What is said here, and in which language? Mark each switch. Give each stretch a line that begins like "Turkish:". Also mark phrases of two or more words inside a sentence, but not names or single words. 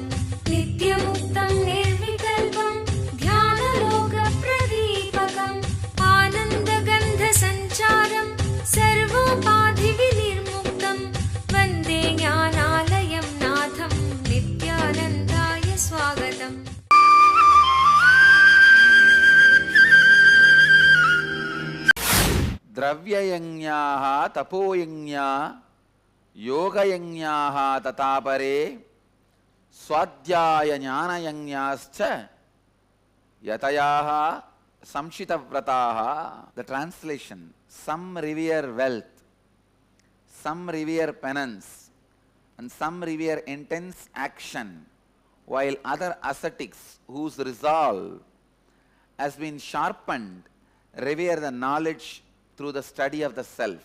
Sanskrit: नित्यमुक्तं निर्विकल्पं ध्यानलोक प्रदीपकम्. आनन्द कन्द सञ्चारं सर्वोपाधि विनिर्मुक्तम्. वन्दे ज्ञानालयं नाथं नित्यानन्दाय स्वागतम्. द्रव्ययज्ञाः तपोयज्ञा योगयज्ञाः ततापरे स्वाध्याय ज्ञानयज्ञाश्च यतयाः संशितव्रताः.
English: The translation: some revere wealth, some revere penance, and some revere intense action, while other ascetics whose resolve has been sharpened revere the knowledge through the study of the self.